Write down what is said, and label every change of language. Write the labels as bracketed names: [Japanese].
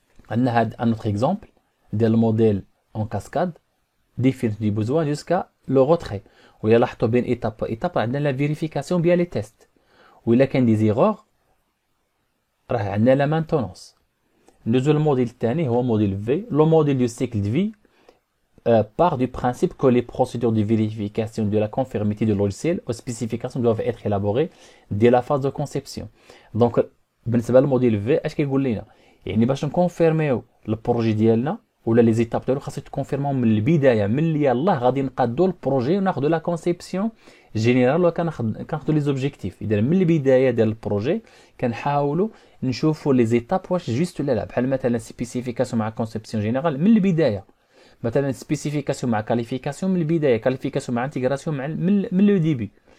[Arabic] عندنا هاد ان اوتر اكزومبل ديال الموديل اون كاسكاد ديفينيت دي بوزوان جوسكا لو روتري. وإلا لاحظتوا بين ايتاب وايتاب عندنا لا فيريفيكاسيون بيان لي تيست، وإلا كان دي زيغور راه عندنا لا مانتونونس. ندوزو الموديل الثاني هو موديل في. [French] لو موديل دو سيكل دو في part du principe que les procédures de vérification de la conformité du logiciel aux spécifications doivent être élaborées dès la phase de conception. [Arabic] Donc بالنسبه للموديل في اش كيقول لنا؟ يعني باش نكونفيرميو البروجي ديالنا ولا لي زيتاب ديالو خاصك تكونفيرمو من البدايه، من اللي يلاه غادي نقادو البروجي وناخذوا لا كونسيبسيون جينيرال وكناخذوا لي زوبجيكتيف. اذا من البدايه ديال البروجي كنحاولوا نشوفوا لي زيتاب واش جوست ولا لا، بحال مثلا سبيسيفيكاسيون مع كونسيبسيون جينيرال من البدايه، مثلا سبيسيفيكاسيون مع كاليفيكاسيون من البدايه، كاليفيكاسيون مع انتيغراسيون مع من لو ديبي.